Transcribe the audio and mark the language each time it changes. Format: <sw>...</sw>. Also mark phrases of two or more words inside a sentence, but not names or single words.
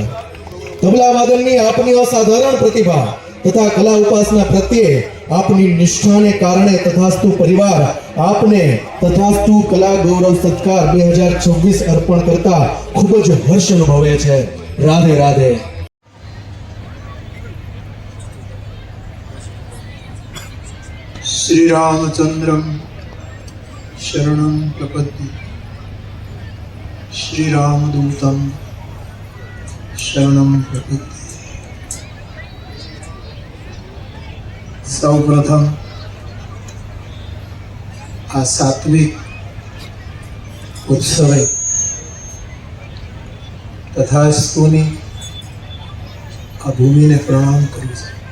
<gu>તબલા વાદનની આપની અસાધારણ પ્રતિભા તથા કલા ઉપાસના પ્રત્યે આપની નિષ્ઠાને કારણે તથાસ્તુ પરિવાર આપને તથાસ્તુ કલા ગૌરવ સત્કાર 2026 અર્પણ કરતા ખૂબ જ હર્ષ અનુભવે છે. રાધે રાધે.</gu> <sa>श्री रामचंद्रम शरणं प्रपद्ये श्री रामदूतं शरणं प्रपद्ये.</sa> <gu>સૌપ્રથમ આ સાત્વિક ઉત્સવે તથાસ્તુની આ ભૂમિને પ્રણામ કરું છું.</gu>